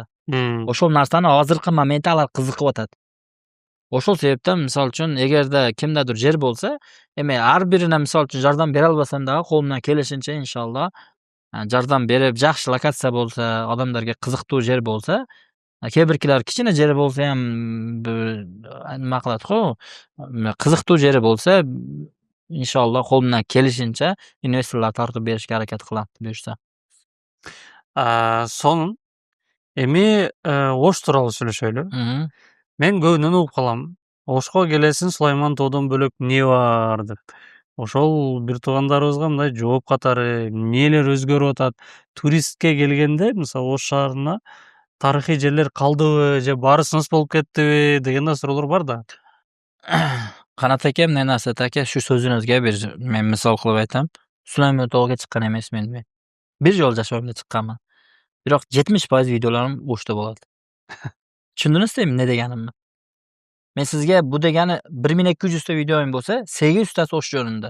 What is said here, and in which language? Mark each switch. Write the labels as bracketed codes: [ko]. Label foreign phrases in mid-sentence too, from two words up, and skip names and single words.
[uz] O'shul narsani hozirgi momentda ular qiziqyotadi. O'shul sebepdan misol uchun agarda kimdadir yer bo'lsa, endi har birine misol uchun yordam bera olmasam da qo'limdan kelishincha inshaalloh yordam berib, yaxshi lokatsiya bo'lsa, odamlarga qiziqtuvchi yer bo'lsa, birkilar kichkina yer bo'lsa ham nima qiladi-ku, qiziqtuvchi yer bo'lsa, inshaalloh qo'limdan kelishincha investorlar tortib berishga harakat qilaman buyursa. [ky] Сонун эми Ош тууралуу сүйлөшөлү. Мен көбүнөн угуп калам. Ошко келесиң Сулайман тоодон бөлөк эмне бар деп. Ошол бир туугандарыбызга мындай жооп катары эмнелер өзгөрүп атат? Туристке келгенде, мисалы Ош шаарына тарыхый жерлер калдыбы же баары сыныс болуп кеттиби деген суроолор бар да. [uz] Qanat aka, mындай narsa aka, shu so'zingizga bir men misol qilib aytam. Sulaymon tog'ga chiqqan emasman men. Bir yo'l jashavimda chiqqanman. Biroq 70% videolarim O'shda bo'ladi. Tushundingizmi ne deganimni? Men sizga bu degani 1200 ta videoim bo'lsa, 800 tasi O'sh joyida.